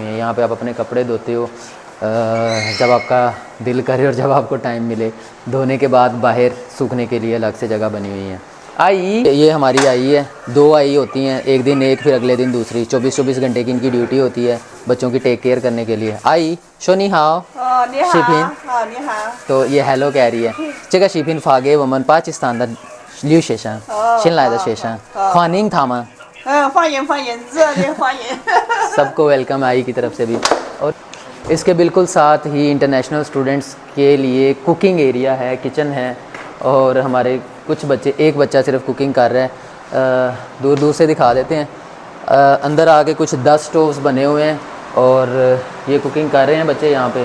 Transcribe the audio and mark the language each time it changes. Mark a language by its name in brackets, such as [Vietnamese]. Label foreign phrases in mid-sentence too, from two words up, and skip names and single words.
[Hindi] यहाँ पे आप अपने कपड़े धोते हो जब आपका दिल करे और जब आपको टाइम मिले। धोने के बाद बाहर सूखने के लिए अलग से जगह बनी हुई है। आई ये हमारी आई है, 2 आई होती हैं, एक दिन एक फिर अगले दिन दूसरी। 24-24 घंटे की इनकी ड्यूटी होती है बच्चों की [English] take care [Hindi] करने के लिए। आई शोनी हाओ [Chinese] 你好， शिफिन 你好。 [Hindi] तो ये हेलो कह रही है। [Chinese] 这个视频发给我们巴基斯坦的留学生，新来的学生，欢迎他们，欢迎欢迎，热烈欢迎。 [Hindi] सबको वेलकम आई की तरफ से भी। और इसके बिल्कुल साथ ही [English] international students [Hindi] के लिए [English] cooking area [Hindi] है, किचन है। और हमारे कुछ बच्चे, एक बच्चा सिर्फ कुकिंग कर रहा है, दूर दूर से दिखा देते हैं। अंदर आके कुछ 10 स्टोव्स बने हुए हैं और ये कुकिंग कर रहे हैं बच्चे यहाँ पे।